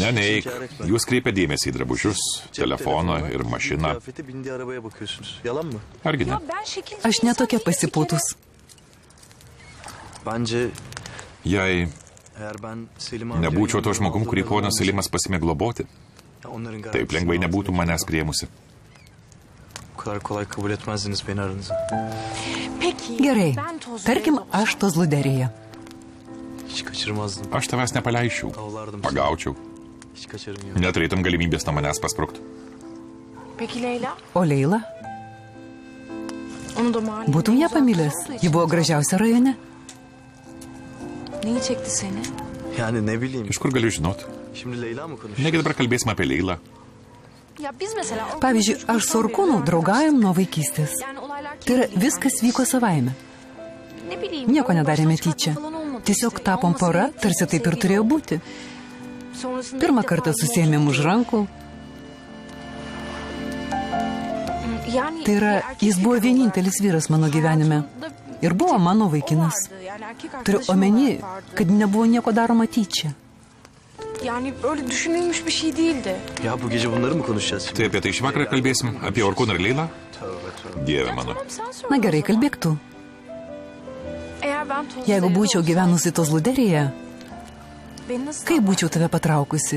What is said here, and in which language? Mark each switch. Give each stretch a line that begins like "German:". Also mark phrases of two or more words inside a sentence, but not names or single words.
Lithuanian: Neneik,
Turkish: inkar etme.
Lithuanian: jūs kreipia dėmesį į drabužius, telefoną ir mašiną.
Turkish: Kıyafete bindiği arabaya bakıyorsunuz. Yalan mı?
Lithuanian: Argi ne? Aš netokia pasipūtus.
Turkish: Bence
Lithuanian: Jei
Turkish: eğer ben Selim amcayı
Lithuanian: nebūčiau to
Turkish: yanımda
Lithuanian: žmogum, kurį
Turkish: aldığım
Lithuanian: ponas Selimas pasimė globoti,
Turkish: ya onların
Lithuanian: taip
Turkish: garantisi
Lithuanian: lengvai
Turkish: altında
Lithuanian: nebūtų manęs priemusi.
Turkish: bu kadar kolay kabul etmezdiniz beni aranıza.
Lithuanian: Gerai, tarkim, aš tos luderėje.
Turkish: Hiç kaçırmazdım.
Lithuanian: Aš tavęs nepaleisčiau, pagaučiau,
Turkish: Hiç kaçarım yok.
Lithuanian: neturėtum galimybės nuo manęs pasprukti. O Leila? Būtum ją pamilęs. Ji buvo gražiausia rajone.
Turkish: Neyi çekti seni? Yani ne bileyim.
Lithuanian: Iš kur galiu žinoti?
Turkish: Şimdi Leyla mı konuşuyor?
Lithuanian: Negi dabar kalbėsime apie Leilą.
Turkish: Ya biz mesela...
Lithuanian: Pavyzdžiui, aš su Orkūnu draugaujam nuo vaikystės.
Turkish: Yani olaylar...
Lithuanian: Tai yra, viskas vyko savaime.
Turkish: Ne bileyim...
Lithuanian: Nieko nedarėme
Turkish: baştan
Lithuanian: tyčia.
Turkish: çıkartma falan olmadı.
Lithuanian: Tiesiog
Turkish: İşte
Lithuanian: tapom
Turkish: olmasa
Lithuanian: pora,
Turkish: ilk
Lithuanian: tarsi taip ir
Turkish: sevgili
Lithuanian: turėjo
Turkish: oldu.
Lithuanian: būti.
Turkish: Sonrasında
Lithuanian: Pirmą
Turkish: ilk
Lithuanian: kartą
Turkish: defa
Lithuanian: susėmėm už rankų.
Turkish: Yani
Lithuanian: Tai yra,
Turkish: erkek
Lithuanian: jis buvo
Turkish: olarak
Lithuanian: vienintelis vyras mano gyvenime. Ir buvo mano vaikinas.
Turkish: vardı. Yani erkek
Lithuanian: Turiu
Turkish: arkadaşım
Lithuanian: omeny,
Turkish: olarak vardı.
Lithuanian: kad nebuvo nieko daroma tyčia.
Turkish: Yani böyle düşünülmüş bir şey değildi. Ya bu gece bunları mı konuşacağız şimdi?
Lithuanian: Tai apie tai šį vakarą kalbėsim? Apie Orkūną ir Leilą? Dieve mano. Na gerai, kalbėk tu. Jeigu būčiau gyvenusi Tozluderėje, kaip būčiau tave patraukusi?